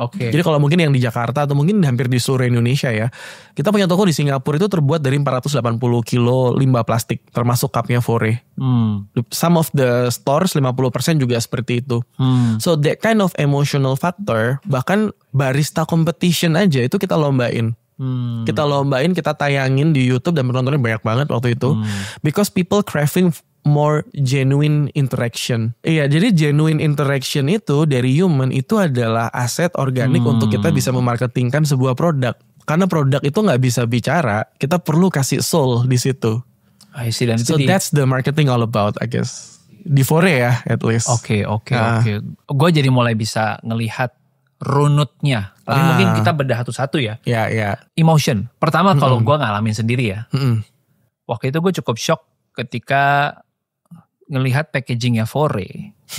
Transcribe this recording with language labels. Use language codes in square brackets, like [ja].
[id] Jadi kalau mungkin yang di Jakarta atau mungkin hampir di seluruh Indonesia ya, kita punya toko di Singapura itu terbuat dari 480 kilo limbah plastik, termasuk cupnya Fore. [en] Some of the stores 50% [id] juga seperti itu. [en] So that kind of emotional factor, [id] bahkan [en] barista competition [id] aja itu kita lombain. Kita lombain, kita tayangin di YouTube dan penontonnya banyak banget waktu itu. [en] Because people craving more genuine interaction. [id] Iya, jadi [en] genuine interaction [id] itu dari human itu adalah aset organik untuk kita bisa memarketingkan sebuah produk. Karena produk itu nggak bisa bicara, kita perlu kasih soul di situ. [en] I see, [id] dan [en] so that's the marketing all about, I guess. [id] Di Fore ya, [en] at least. [id] Oke. Gue jadi mulai bisa ngelihat runutnya. Tapi mungkin kita bedah satu-satu ya. Iya. Emotion. Pertama kalau gue ngalamin sendiri ya. Waktu itu gue cukup shock ketika ngelihat packagingnya Fore.